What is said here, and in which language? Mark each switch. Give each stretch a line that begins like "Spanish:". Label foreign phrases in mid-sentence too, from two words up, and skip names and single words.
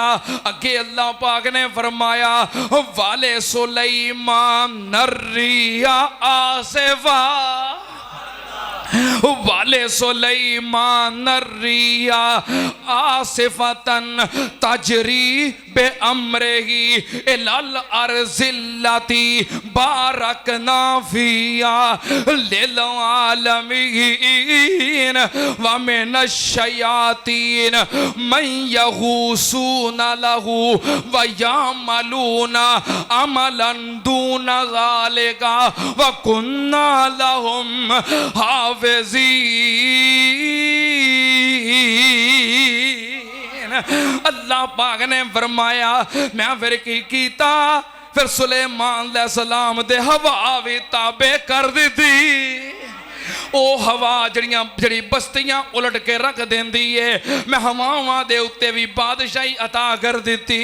Punjabi: اگے اللہ پاک نے فرمایا,
Arabic: ولسليمان الريح عاصفة, ولسليمان الريح عاصفة تجري بأمره إلى الأرض التي باركنا فيها لل العالمين ومن الشياطين من يغوصون له ويعملون عملا دون ذلك وكنا لهم حافظين. حافظين.
Punjabi: اللہ پاک نے فرمایا میں فیر کی کیتا، فیر سلیمان علیہ السلام دے ہوا وی تابع کر دی. او ہوا جہڑی بستیاں الٹ کے رکھ دیندی ہے، میں ہواواں دے اتے وی بادشاہی عطا کر دی.